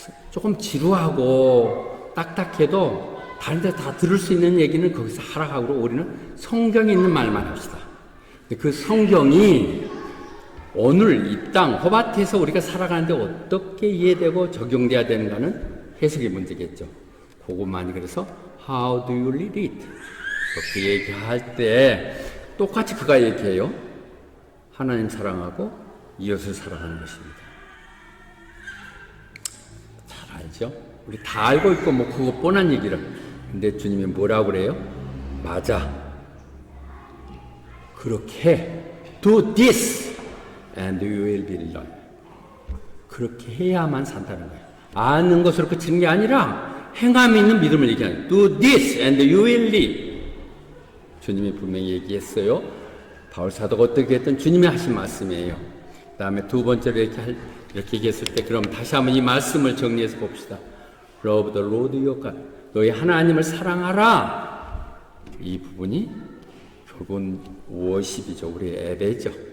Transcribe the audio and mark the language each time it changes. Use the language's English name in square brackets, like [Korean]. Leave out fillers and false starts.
[Korean] 조금 지루하고 딱딱해도 다른 데 다 들을 수 있는 얘기는 거기서 하라고 하고 우리는 성경에 있는 말만 합시다. 그 성경이 오늘 이 땅 호바트에서 우리가 살아가는데 어떻게 이해되고 적용돼야 되는가는 해석의 문제겠죠. 그것만이 그래서 [English] How do you read it? [Korean] 그렇게 얘기할 때 똑같이 그가 얘기해요. 하나님 사랑하고 이웃을 사랑하는 것입니다. 잘 알죠? 우리 다 알고 있고 뭐 그거 뻔한 얘기를. 근데 주님이 뭐라고 그래요? 맞아. 그렇게 해. [English] Do this and you will be learned. [Korean] 그렇게 해야만 산다는 거예요. 아는 것으로 그치는 게 아니라 행함이 있는 믿음을 얘기하는 거예요. [English] Do this and you will live. [Korean] 주님이 분명히 얘기했어요. 바울 사도가 어떻게 했든 주님이 하신 말씀이에요. 그 다음에 두 번째로 이렇게 얘기했을 때 그럼 다시 한번 이 말씀을 정리해서 봅시다. [English] Love the Lord your God. [Korean] 너희 하나님을 사랑하라. 이 부분이 결국은 워십이죠. 우리의 예배죠.